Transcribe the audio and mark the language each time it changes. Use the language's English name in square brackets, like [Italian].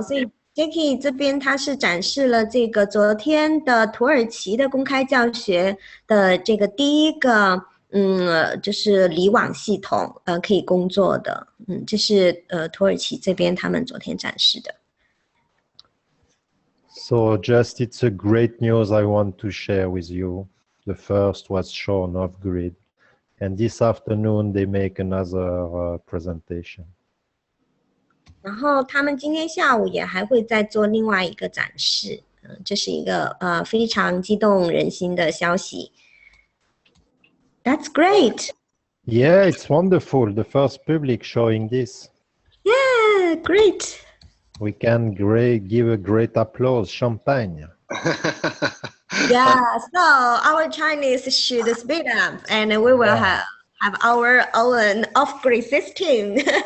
[Chinese] 所以 Jackie 这边他是展示了这个昨天的土耳其的公开教学的这个第一个就是离网系统可以工作的，这是土耳其这边他们昨天展示的。 [English] So just it's a great news I want to share with you. The first was shown off grid, and this afternoon they make another presentation. [Chinese] 然后他们今天下午也还会再做另外一个展示，这是一个非常激动人心的消息。 [English] That's great. Yeah, it's wonderful. The first public showing this. Yeah, great. We can give a great applause, champagne. Yeah, so our Chinese should speed up, and we will have our own off-grid system.